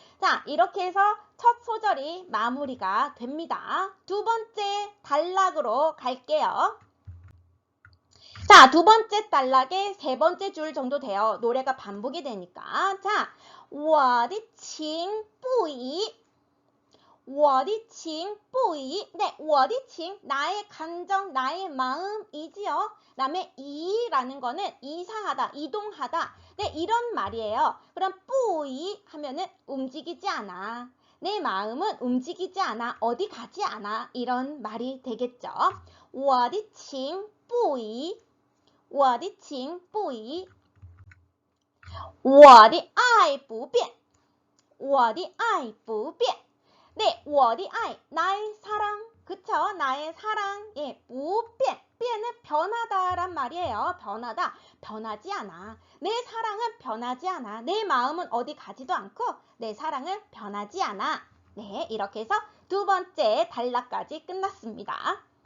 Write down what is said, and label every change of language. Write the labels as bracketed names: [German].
[Korean] 자, 이렇게 해서 첫 소절이 마무리가 됩니다. 두 번째 단락으로 갈게요. 자, 두 번째 단락에 세 번째 줄 정도 돼요. 노래가 반복이 되니까. 자, [Chinese] 我的情不移，我的情不移. [Korean] 네, [Chinese] 我的情, [Korean] 나의 감정, 나의 마음이지요. 그다음에 이라는 거는 이상하다, 이동하다. 네, 이런 말이에요. 그럼 [Chinese] 不移 [Korean] 하면은 움직이지 않아. 내 마음은 움직이지 않아. 어디 가지 않아. 이런 말이 되겠죠. [Chinese] 我的情不移，我的情不移，我的爱不变，我的爱不变. [Korean] 네, [Chinese] 我的爱, [Korean] 나의 사랑, 그쵸? 나의 사랑, 예, [Chinese] 不变, [Korean] 变은 변하다란 말이에요. 변하다, 변하지 않아. 내 사랑은 변하지 않아. 내 마음은 어디 가지도 않고 내 사랑은 변하지 않아. 네, 이렇게 해서 두 번째 단락까지 끝났습니다.